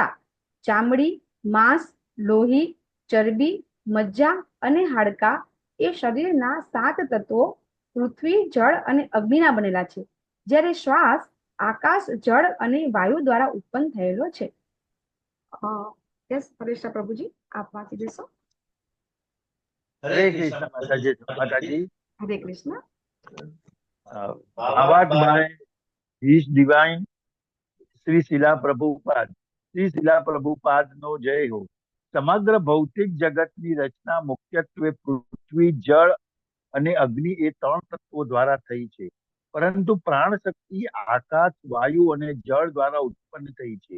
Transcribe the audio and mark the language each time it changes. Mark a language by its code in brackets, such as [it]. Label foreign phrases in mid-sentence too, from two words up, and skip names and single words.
[gu] ચામડી માંસ લોહી ચરબી મજ્જા અને હાડકા એ શરીરના 7 તત્વો પૃથ્વી જળ અને અગ્નિના બનેલા છે, જ્યારે શ્વાસ આકાશ જળ અને વાયુ દ્વારા ઉત્પન્ન થયેલો છે. યસ હરેશા પ્રભુજી આપ વાંચી દેશો. [hi] हरे कृष्ण माताजी माताजी [gu] હરે કૃષ્ણ. [en] powered by His divine શ્રી શીલા પ્રભુપાદ. [gu] શ્રી શીલા પ્રભુપાદ નો જય હો. સમગ્ર ભૌતિક જગતની રચના મુખ્યત્વે પૃથ્વી જળ અને અગ્નિ એ 3 તત્વો દ્વારા થઈ છે, પરંતુ પ્રાણ શક્તિ આકાશ વાયુ અને જળ દ્વારા ઉત્પન્ન થઈ છે.